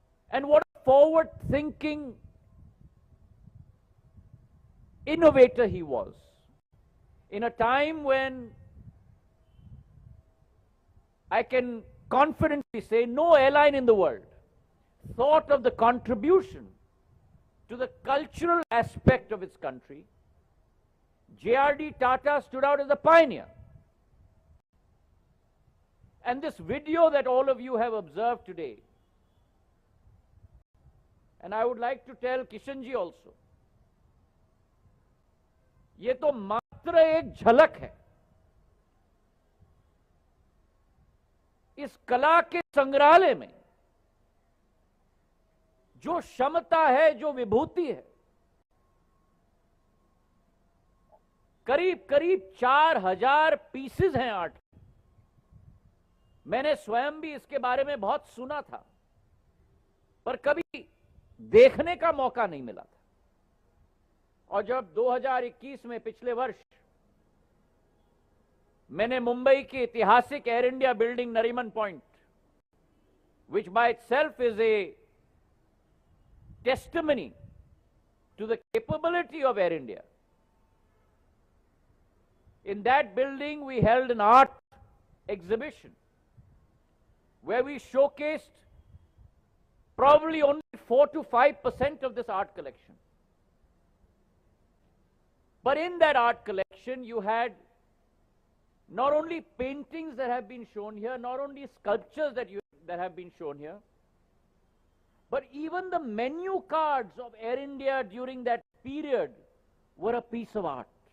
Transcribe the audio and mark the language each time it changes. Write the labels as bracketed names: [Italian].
[English] And what a forward-thinking innovator he was, in a time when I can confidently say no airline in the world thought of the contribution to the cultural aspect of its country, J.R.D. Tata stood out as a pioneer. And this video that all of you have observed today, and I would like to tell Kishanji also, [Hindi] ये तो मात्र एक झलक है इस कला के संग्रहालय में जो क्षमता है, जो विभूति है, करीब करीब 4000 पीसेस हैं आर्ट। मैंने स्वयं भी इसके बारे में बहुत सुना था, पर कभी देखने का मौका नहीं मिला था। और जब 2021 में पिछले वर्ष मैंने मुंबई की ऐतिहासिक air India building Nariman point, [English] which by itself is a testimony to the capability of Air India. In that building, we held an art exhibition where we showcased probably only 4 to 5% of this art collection. But in that art collection, you had not only paintings that have been shown here, not only sculptures that have been shown here, but even the menu cards of Air India during that period were a piece of art.